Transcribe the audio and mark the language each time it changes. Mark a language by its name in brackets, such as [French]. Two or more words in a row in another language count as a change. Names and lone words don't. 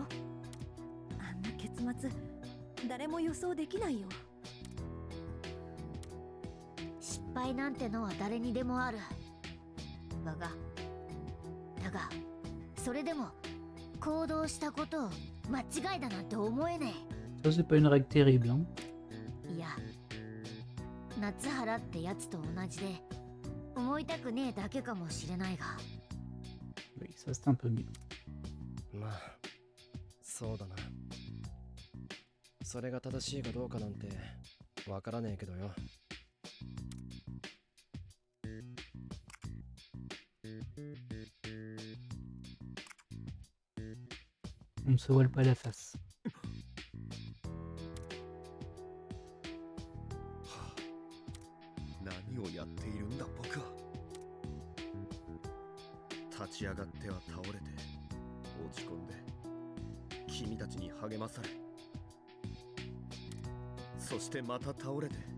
[Japanese] あんな結末誰も予想できないよ。失敗なんてのは誰にでもある。だがそれでも行動したことを間違いだなんて思えねえ。 [French] Ça, c'est pas une règle terrible, hein. [Japanese] いや、夏原ってやつと同じで思いたくねえだけかもしれないが。 [French] Oui, ça c'est un peu mieux. [Japanese] まあ、そうだな。それが正しいかどうかなんてわからねえけどよ。 [French] On ne se voile pas la face. [Japanese] 何をやっているんだ僕は。立ち上がっては倒れて落ち込んで君たちに励まされ、そしてまた倒れて。